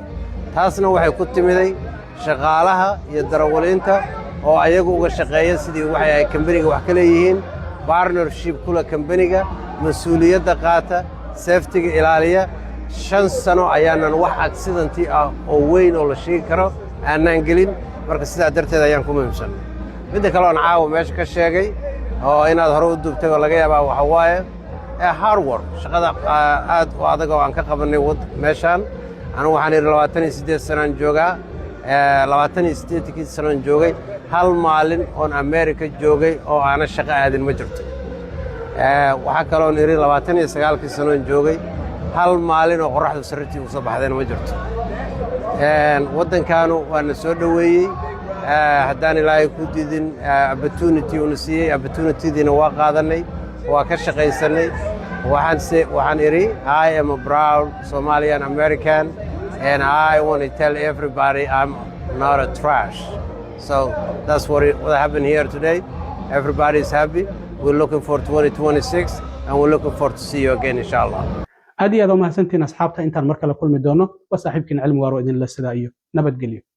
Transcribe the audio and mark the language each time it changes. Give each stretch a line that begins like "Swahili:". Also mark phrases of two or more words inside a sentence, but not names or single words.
Somali: taasna waxay ku timiday shaqaalaha iyo darawaliinta oo ayagu uga shaqeeya sidii waxay ay kambaniga wax ka leeyihiin, partnership kula kambaniga, mas'uuliyadda qaata, safety-ga ilaaliya. 5 sano ayaanan wax accident ah oo weyn oo la sheegi karo aanan gelin, marka sidaa darteed ayaan ku muhiimsan. midda kale oo caawa meesha ka sheegay oo inaad hore u duubtay oo laga yaabaa waxa waaye
English: hard work,
Somali: shaqada aad u adag oo aan ka qabanay meeshaan. anigu waxaan yidhi 28 sanaan joogaa, 28 sanaan joogay, hal maalin oon America joogay oo aanan shaqo aadin ma jirto. waxaa kaloo yidhi 29 sanaan joogay, hal maalin oo qoraxdu sariirtii u soo baxdeen ma jirto. waddankaanu waa na soo dhoweeyey, haddaan ilaahay ku diidin opportunity una siiyey, opportunity-diina waa qaadanay, waa ka shaqaysanay. waxaan idhi
English: I am a proud Somalian American and I want to tell everybody I'm not a trash. So that's what happened here today. Everybody is happy. We're looking for 2026 and we're looking forward to see you again inshallah.
Somali: aad iyo aad u mahadsantiin asxaabta. intaan mar kale kulmi doono waa saaxiibkiin Cilmi Waaro idin la sidaa iyo nabadgelyo.